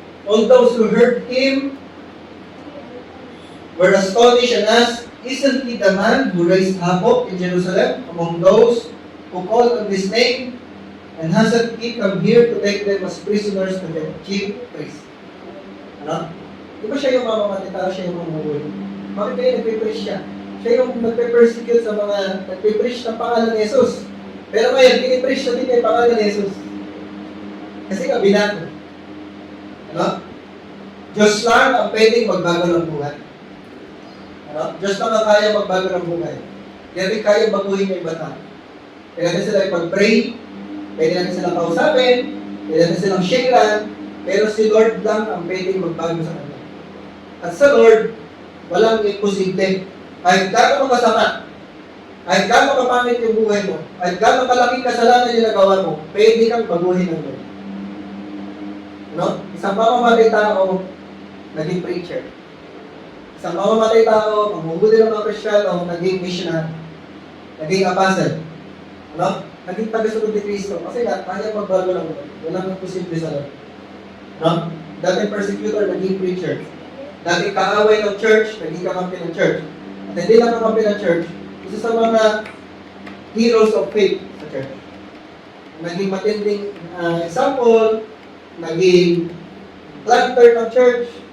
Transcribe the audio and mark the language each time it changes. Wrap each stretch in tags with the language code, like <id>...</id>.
<en>All those who heard Him were astonished and asked, isn't He the man who raised havoc in Jerusalem among those who called on His name? And hasn't He come here to take them as prisoners to the chief priest?</en> <tl>Di ba siya yung mamamatay, siya yung mamuhuli? Bakit kayo nagpipreach siya? Siya yung nagpe-persecute sa mga nagpipreach ng pangalan ni Jesus. Pero ngayon, pinipreach natin yung pangalan ni Jesus. Kasi nga, binago. Diyos lang ang pwedeng magbago ng buhay. Diyos lang ang kaya magbago ng buhay. Kaya rin kaya baguhin yung iba tao. Kaya natin sila ipag-pray, pwede natin silang kausapin, pwede natin silang sharean, pero si Lord lang ang pwedeng magbago sa kanila. At sa Lord, walang imposible. Kahit gano'ng makasama, kahit gano'ng kapangit yung buhay mo, kahit gano'ng kalaking kasalanan yung nagawa mo, pwede kang baguhin ng Lord. Isang mamamatay tao, naging preacher. Isang mamamatay tao, mamumuli ng mga Kristiyano, naging missionary, naging apostle. Naging tagasunod ni Kristo. Kasi kaya magbago ng Lord. Walang imposible sa Lord. Dating persecutor, naging preacher. Dating kaaway ng church, naging kakampi ng church. At hindi lang kakampi ng church, isa sa mga</tl> <en>heroes of faith</en> <tl>sa church. Naging matinding example, naging planter ng church.</tl>